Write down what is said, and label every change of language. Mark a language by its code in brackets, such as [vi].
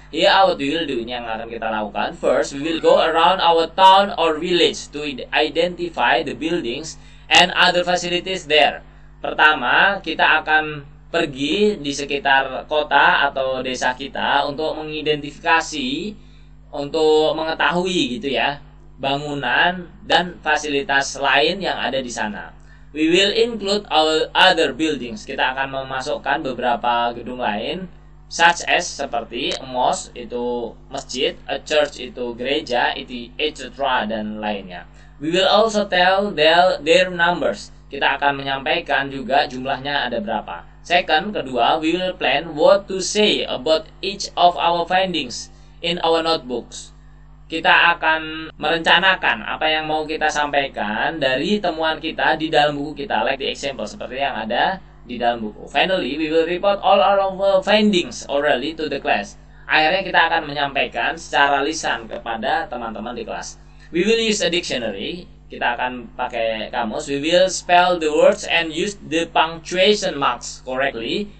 [en] Here what we will do, [id] ini yang akan kita lakukan. [en] First, we will go around our town or village to identify the buildings and other facilities there. [id] Pertama, kita akan pergi di sekitar kota atau desa kita untuk mengidentifikasi, untuk mengetahui gitu ya, bangunan dan fasilitas lain yang ada di sana. [en] We will include our other buildings. [id] Kita akan memasukkan beberapa gedung lain, [en] such as [id] seperti a mosque itu masjid, a church itu gereja, etc. dan lainnya. [en] We will also tell their numbers. [id] Kita akan menyampaikan juga jumlahnya ada berapa. [en] Second, [id] kedua, [en] we will plan what to say about each of our findings in our notebooks. [id] Kita akan merencanakan apa yang mau kita sampaikan dari temuan kita di dalam buku kita, [en] like the example, [id] seperti yang ada di dalam buku. [en] Finally, we will report all our findings orally to the class. [id] Akhirnya kita akan menyampaikan secara lisan kepada teman-teman di kelas. [en] We will use a dictionary. [id] Kita akan pakai kamus. [en] We will spell the words and use the punctuation marks correctly.